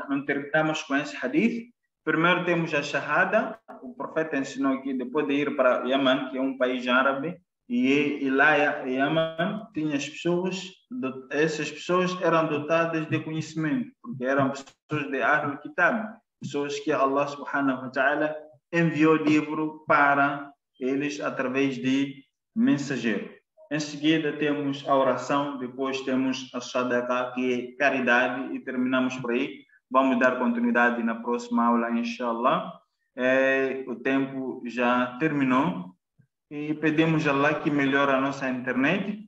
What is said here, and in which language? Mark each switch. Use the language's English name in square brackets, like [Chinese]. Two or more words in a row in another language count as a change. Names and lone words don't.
[Portuguese] Não terminamos com esse hadith. Primeiro temos a Shahada. O profeta ensinou aqui, depois de ir para Yemen, que é um país árabe, e lá em Yemen tinha as pessoas, essas pessoas eram dotadas de conhecimento, porque eram pessoas de [Arabic] أهل الكتاب, [Portuguese] pessoas que Allah [Arabic] سبحانه وتعالى [Portuguese] enviou livro para eles através de mensageiro. Em seguida temos a oração, depois temos a Sadaqa, que é caridade, e terminamos por aí. Vamos dar continuidade na próxima aula, inshallah. O tempo já terminou e pedimos a Allah que melhore a nossa internet.